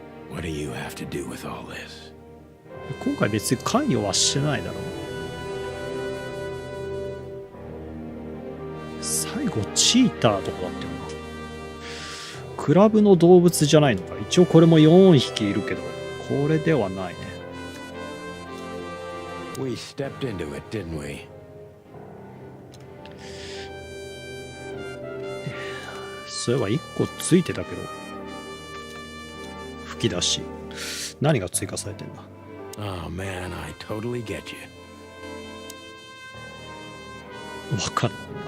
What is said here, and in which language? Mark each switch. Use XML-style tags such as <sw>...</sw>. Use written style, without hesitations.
<en>What do you have to do with all this?</en> <ja>今回別に関与はしてないだろう。最後チーターとかだったよな。クラブの動物じゃないのか。一応これも4匹いるけど、これではないね。</ja> <en>We stepped into it, didn't we?</en> <ja>そういえば1個ついてたけど、吹き出し。何が追加されてんだ。</ja> <en>Oh man, I totally get you.</en> <ja>わかるんだ。</ja>